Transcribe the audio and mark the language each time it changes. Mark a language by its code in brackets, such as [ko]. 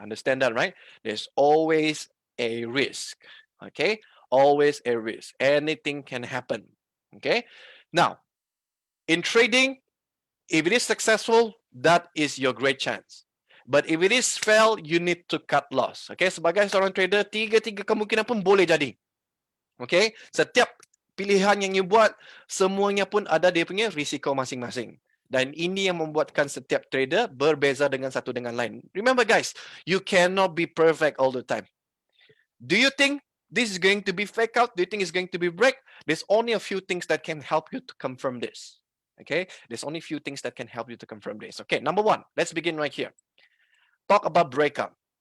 [en] Understand that, right? There's always a risk. Okay, always a risk. Anything can happen. Okay, now in trading, if it is successful, that is your great chance. But if it is fail, you need to cut loss. [ms] Okay, sebagai seorang trader, 3 kemungkinan pun boleh jadi. Okay, setiap pilihan yang you buat, semuanya pun ada dia punya risiko masing-masing. Dan ini yang membuatkan setiap trader berbeza dengan satu dengan lain. [en] Remember guys, you cannot be perfect all the time. Do you think this is going to be fake out? Do you think it's going to be break? There's only a few things that can help you to confirm this. Okay, there's only a few things that can help you to confirm this. Okay, number 1, let's begin right here. Talk about breakout.